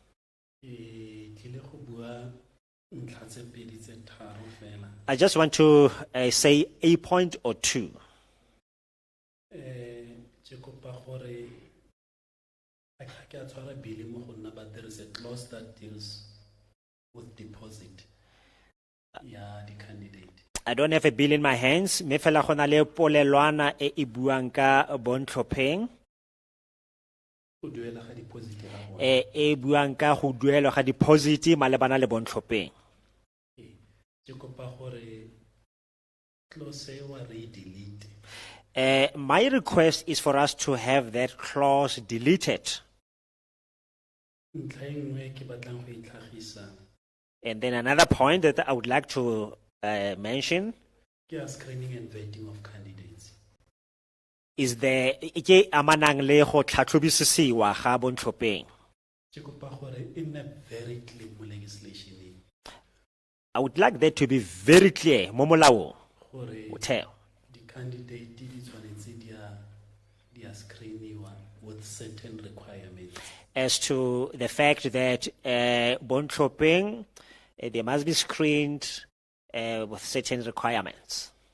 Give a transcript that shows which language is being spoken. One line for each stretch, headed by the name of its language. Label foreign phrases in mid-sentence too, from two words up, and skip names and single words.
English: I just want to say a point or two. But there is a clause that deals with deposit. Yeah, the candidate. I don't have a bill in my hands.
Tswana: Me fela gona le polelwana e buang ka bontlhopheng. E buang ka go duelwa ga deposit malebana le bontlhopheng.
English: My request is for us to have that clause deleted. And then another point that I would like to mention screening and vetting of candidates is the
Tswana: ke amanang le go tlhatlhobisisiwa ga bontlhopheng.
English: I would like that to be very clear
Tswana: mo molaong.
English: The candidate with certain requirements. As to the fact that bontlhopheng they must be screened with certain requirements.